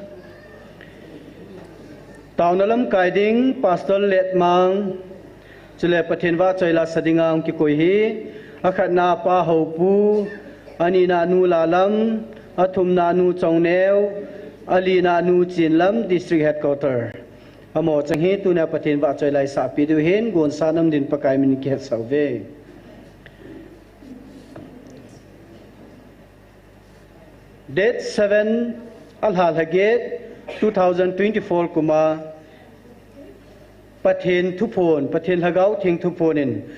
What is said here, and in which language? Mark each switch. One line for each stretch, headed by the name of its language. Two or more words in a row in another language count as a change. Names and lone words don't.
Thado Chin: TAONA lam kai ding pastor let mang chule pathen wa choila sadingang ki koi hi akhat na pa ho pu ani na nu la lam athum na nu chong neu ali na nu chin lam
English: district headquarter
Thado Chin: amo chang hi tu na pathen wa choilai sa pi du hen gon sanam din pakai min ki het sauve date 7 alhal haget 2024 kuma pathen thupon pathen hagau thing thuponin